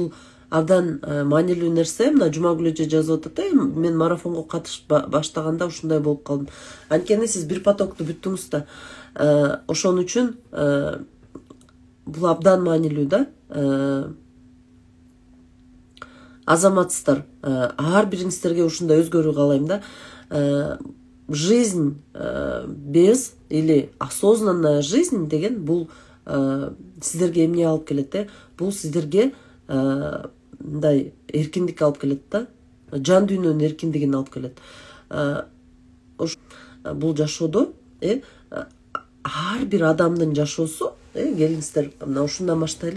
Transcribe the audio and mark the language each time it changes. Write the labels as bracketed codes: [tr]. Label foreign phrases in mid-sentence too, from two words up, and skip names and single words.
[ky] Бул абдан маанилүү нерсе. Мына Жумагүл эже жазып атат, мен марафонго катышып баштаганда ушундай болуп калдым. Анткени сиз бир потокту бүттүңүз да. Ошон үчүн бул абдан маанилүү да. Азаматсыздар, ар бириңиздерге ушундай өзгөрүү каалайм да. [ru] Жизнь без или осознанная жизнь [ky] деген бул сиздерге эмне алып келет? Бул сиздерге мындай эркиндик алып келет да. Жан дүйнөнүн эркиндигин алып келет. Бул жашоодо ар бир адамдын жашоосу, келиңиздер мына ушундан баштайлы.